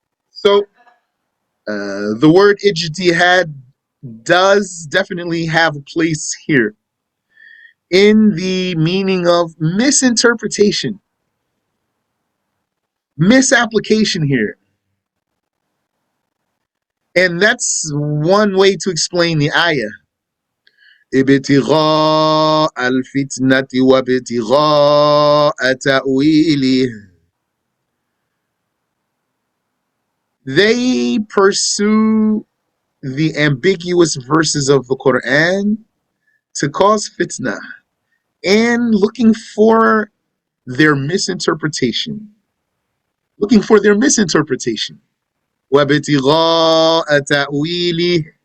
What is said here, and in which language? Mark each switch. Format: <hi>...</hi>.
<en>So, the word ijtihad does definitely have a place here in the meaning of misinterpretation, misapplication here. And that's one way to explain the ayah.</en> <ar>ابتغاء الفتنة وابتغاء تأويله.</ar> <en>They pursue the ambiguous verses of the Quran to cause fitna and looking for their misinterpretation. Looking for their misinterpretation.</en> <ar>وَابْتِغَاءَ تَأْوِيلِهِ.</ar>